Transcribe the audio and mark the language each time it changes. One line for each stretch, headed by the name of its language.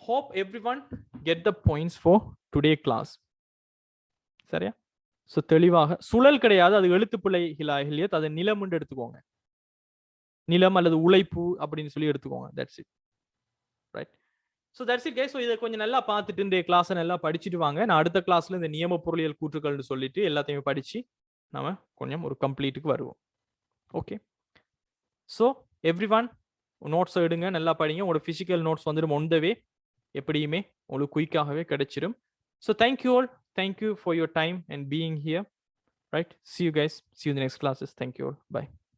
English: Hope everyone get the points for today class.
Tamil: சரியா? So தெளிவாக சுழல் கிடையாது, அது எழுத்துப்பிழை ஹிலாஹிலியத், அது நிலம் என்று எடுத்துக்கோங்க. நிலம் அல்லது உழைப்பு அப்படின்னு சொல்லி எடுத்துக்கோங்க.
English: That's it. Right? So that's it, guys.
Tamil: So இதை கொஞ்சம் நல்லா பார்த்துட்டு இந்த கிளாஸை நல்லா படிச்சுட்டு வாங்க. நான் அடுத்த கிளாஸ்ல இந்த நியம பொருளியல் கூற்றுக்கள்னு சொல்லிட்டு எல்லாத்தையுமே படிச்சு நாம கொஞ்சம் ஒரு கம்ப்ளீட்டுக்கு வருவோம். Okay. So every one notes எடுங்க, நல்லா படிங்க. உங்களோட பிசிக்கல் நோட்ஸ் வந்துடும்
English: on the way,
Tamil: எப்படியுமே உங்களுக்கு குயிக்காகவே கிடைச்சிடும்.
English: So thank you all, thank you for your time and being here. Right, see you guys, see you in the next classes. Thank you all, bye.